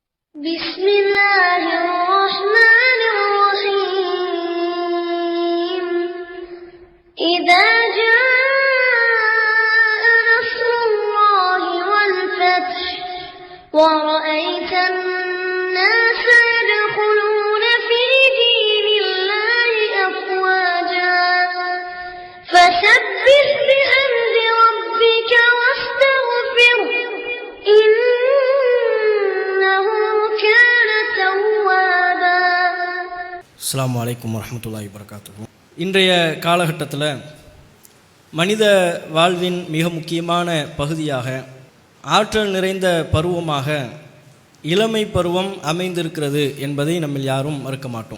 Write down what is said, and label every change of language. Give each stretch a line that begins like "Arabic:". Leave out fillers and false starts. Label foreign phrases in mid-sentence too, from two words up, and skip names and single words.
Arabic: بسم الله الرحمن الرحيم إذا جاء نصر الله والفتح ورأيت الناس يدخلون في دين الله أفواجا فسبح بحمد ربك واستغفره إنه كان توابا. السلام عليكم ورحمة الله وبركاته.
Tamil: இன்றைய காலகட்டத்தில் மனித வாழ்வின் மிக முக்கியமான பகுதியாக ஆற்றல் நிறைந்த பருவமாக இளமை பருவம் அமைந்திருக்கிறது என்பதை நம்மில் யாரும் மறுக்க மாட்டோம்.